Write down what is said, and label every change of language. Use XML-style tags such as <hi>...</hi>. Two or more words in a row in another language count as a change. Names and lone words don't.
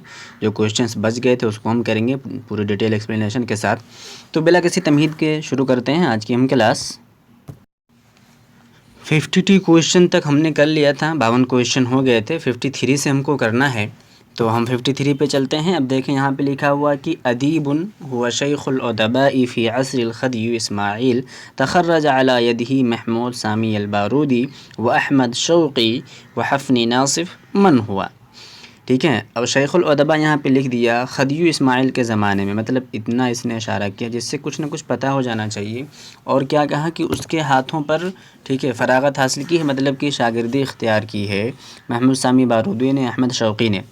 <ur>جو کوشچنس بچ گئے تھے اس کو ہم کریں گے پوری</ur> <en>detail explanation</en> <ur>کے ساتھ۔ تو بلا کسی تمہید کے شروع کرتے ہیں آج کی ہم کلاس۔ 52 کوشچن تک ہم نے کر لیا تھا، 52 کوشچن ہو گئے تھے، 53 سے ہم کو کرنا ہے۔ تو ہم 53 پہ چلتے ہیں۔ اب دیکھیں یہاں پہ لکھا ہوا کہ</ur> <ar>ادیب هو شیخ الادباء فی عصر الخدیو اسماعیل تخرج علی یدہ محمود سامی البارودی و احمد شوقی و حفنی ناصف من ہوا۔</ar> <ur>ٹھیک ہے، اب شیخ الادباء یہاں پہ لکھ دیا خدیو اسماعیل کے زمانے میں، مطلب اتنا اس نے اشارہ کیا جس سے کچھ نہ کچھ پتہ ہو جانا چاہیے۔ اور کیا کہا کہ اس کے ہاتھوں پر ٹھیک ہے فراغت حاصل کی ہے، مطلب کہ شاگردی اختیار کی ہے محمود سامی بارودی نے، احمد شوقی نے۔</ur>